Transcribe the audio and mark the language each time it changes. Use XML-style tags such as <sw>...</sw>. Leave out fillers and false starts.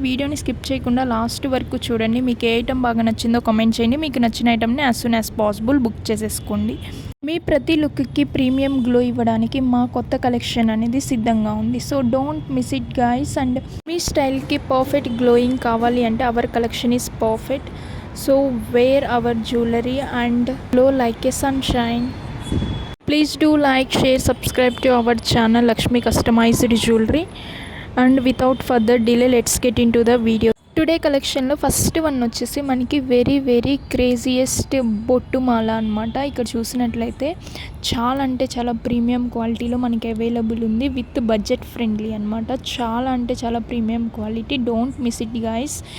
<te>వీడియోని స్కిప్ చేయకుండా లాస్ట్ వరకు చూడండి. మీకు ఏ ఐటమ్ బాగా నచ్చిందో కామెంట్ చేయండి. మీకు నచ్చిన ఐటమ్ని</te> <en>as soon as possible</en> <te>book చేసేసుకోండి. మీ ప్రతి లుక్కి ప్రీమియం గ్లో ఇవ్వడానికి మా కొత్త కలెక్షన్ అనేది సిద్ధంగా ఉంది.</te> <en>So don't miss it guys. And</en> <te>మీ స్టైల్కి perfect glowing కావాలి అంటే</te> <en>Our collection is perfect. So wear our jewelry and glow like a sunshine. Please do like, share, subscribe to our channel Lakshmi Customized Jewelry. And without further delay, let's get into the video.</en> <te>Today కలెక్షన్లో first one వచ్చేసి మనకి very craziest బొట్టు మాల అనమాట. ఇక్కడ చూసినట్లయితే చాలా అంటే చాలా ప్రీమియం క్వాలిటీలో మనకి అవైలబుల్ ఉంది</te> <en>with budget friendly</en> <te>అనమాట. చాలా అంటే చాలా premium quality.</te> <en>Don't miss it guys.</en>